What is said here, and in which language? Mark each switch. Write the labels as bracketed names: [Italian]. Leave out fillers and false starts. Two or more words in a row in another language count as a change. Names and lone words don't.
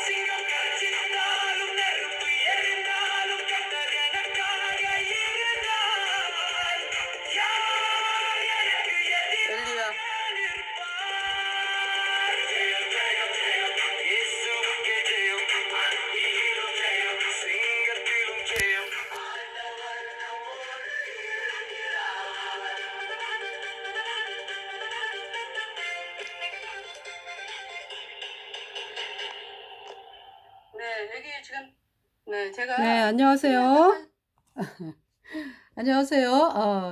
[Tamil] சிங்கம் கர்ஜித்தாலும், நெருப்பு எரிந்தாலும், கர்த்தர் எனக்காக இருந்தார். யார் எனக்கு எதிராக நிற்பார்? ஜெயம், ஜெயம், ஜெயம், இயேசுவுக்கே ஜெயம். அக்கினியிலும் ஜெயம், சிங்கத்திலும் ஜெயம். [Korean] 네, 여기 지금, 네, 제가 네, 안녕하세요. 안녕하세요.